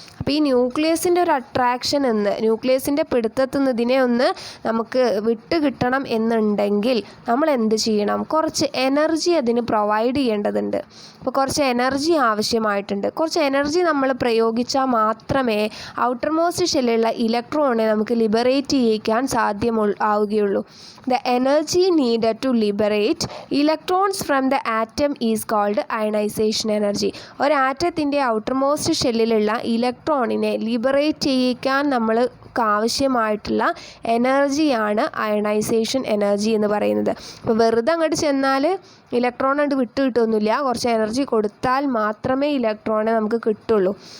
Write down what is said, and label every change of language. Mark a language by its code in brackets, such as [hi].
[ml] അപ്പോൾ ഈ ന്യൂക്ലിയസിൻ്റെ ഒരു അട്രാക്ഷൻ ന്യൂക്ലിയസിൻ്റെ പിടുത്തത്തിൽ നിന്ന് ഇതിനെ ഒന്ന് നമുക്ക് വിട്ട് കിട്ടണം എന്നുണ്ടെങ്കിൽ നമ്മൾ എന്ത് ചെയ്യണം? കുറച്ച് എനർജി അതിന് പ്രൊവൈഡ് ചെയ്യേണ്ടതുണ്ട്. അപ്പോൾ കുറച്ച് എനർജി ആവശ്യമായിട്ടുണ്ട്. കുറച്ച് എനർജി നമ്മൾ പ്രയോഗിച്ചാൽ മാത്രമേ ഔട്ടർമോസ്റ്റ് ഷെല്ലിലുള്ള ഇലക്ട്രോണിനെ നമുക്ക് ലിബറേറ്റ് ചെയ്യിക്കാൻ ആവുകയുള്ളൂ. [en] The energy needed to liberate electrons from the atom is called ionization energy. [ml] ഒരു ആറ്റത്തിൻ്റെ ഔട്ടർമോസ്റ്റ് ഷെല്ലിലുള്ള ഇലക്ട്രോണിനെ ലിബറേറ്റ് ചെയ്യിക്കാൻ നമ്മൾക്ക് ആവശ്യമായിട്ടുള്ള എനർജിയാണ് അയണൈസേഷൻ എനർജി എന്ന് പറയുന്നത്. അപ്പോൾ വെറുതെ അങ്ങോട്ട് ചെന്നാൽ ഇലക്ട്രോൺ അങ്ങോട്ട് വിട്ട് കിട്ടുമൊന്നുമില്ല. കുറച്ച് എനർജി കൊടുത്താൽ മാത്രമേ ഇലക്ട്രോണെ നമുക്ക് കിട്ടുള്ളൂ.